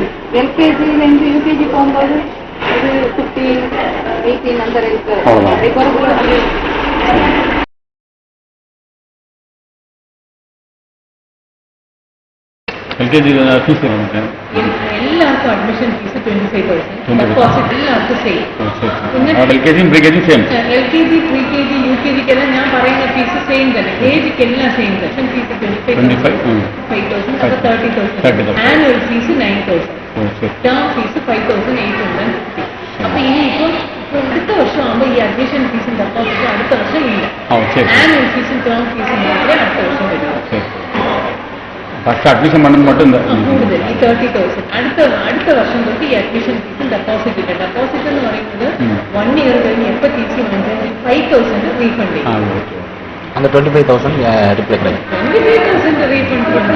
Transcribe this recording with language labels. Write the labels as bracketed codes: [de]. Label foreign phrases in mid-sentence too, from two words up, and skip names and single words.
[ta] எல்கேஜிலேருந்து யூகேஜி போகும்போது ஒரு 15, 18 அந்த ரேட்டு. அவ்வளவுதான். [en] LKG fees [ta] நமக்கு எல்லாருக்கும் [en] admission fees [ta] 25,000. [ml] டெபாசிட் எல்லாവർക്കും സെയിം. എൽകെജിയും പ്രീകെജിയും സെയിം. എൽകെജി പ്രീകെജി യുകെജിക്കെല്ലാം ഞാൻ പറയുന്ന [en] fees same [ml] തന്നെ. കെജിക്കെല്ലാം സെയിം തന്നെ. ഫീസ് 25,000 അപ്പോൾ 30,000. [en] annual fees [ml] 9,000. [en] term fees [ml] 5,850. അപ്പോൾ ഇനിയിപ്പോൾ അടുത്ത വർഷം ആകുമ്പോൾ ഈ അഡ്മിഷൻ ഫീസും ഡെപ്പോസിറ്റ് അടുത്ത വർഷം ഇല്ല. ആനുവൽ ഫീസും ടേം ഫീസും മാത്രമേ അടുത്ത വർഷം വരും. [en] first admission [ml] പണ്ടത് [ta] மட்டும் இந்த [ml] കൂടുതൽ ഈ 30,000 അടുത്ത വർഷം തൊട്ട് ഈ അഡ്മിഷൻ ഫീസും ഡെപ്പോസിറ്റ് ഇല്ല. ഡെപ്പോസിറ്റ് എന്ന് പറയുന്നത് 1 ഇയർ കഴിഞ്ഞ് എപ്പോൾ തിരിച്ച് വാങ്ങിച്ചാൽ 5,000 റീഫണ്ട് ചെയ്യും. [ta] அந்த 25,000 ரிப்ளை கிடைக்கும். [ml] 25,000 റീഫണ്ട്